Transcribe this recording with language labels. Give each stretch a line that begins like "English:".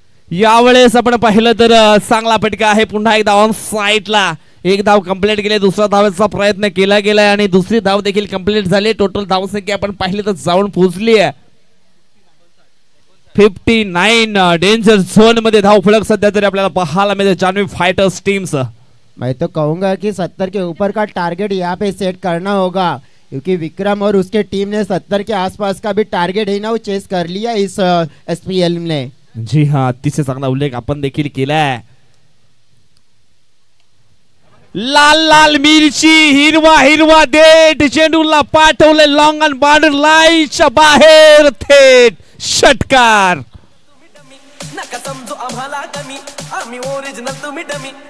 Marathi: यावेळेस आपण पाहिलं तर चांगला फटका आहे। पुन्हा एकदा ऑन साइडला 1 धाव कंप्लीट केली, दुसरा धावाचा प्रयत्न केला गेलाय आणि दुसरी धाव देखील कंप्लीट झाली। टोटल धावसंख्या आपण पाहिली तर जाऊन पोहोचली आहे 59। डेंजर झोन मध्ये धाव फलक सध्या तरी आपल्याला पाहायला मिळते जान्हवी फाइटर्स टीम्स।
Hindi: मैं तो कहूंगा कि 70 के ऊपर का टारगेट यहाँ पे सेट करना होगा, क्योंकि विक्रम और उसके टीम ने 70 के आसपास का भी टारगेट ही ना वो चेस कर लिया इस SPL ने। जी हाँ,
Marathi: अतिशय चांगला उल्लेख आपण देखील केलाय। लाल लाल मिरची, हिरवा देठ, चेंडूला पाठवले लॉंग ऑन बॉर्डर लाईनच्या बाहेर थेट षटकार। नका समजू आम्हाला कमी, आम्ही ओरिजिनल तुम्ही डमी।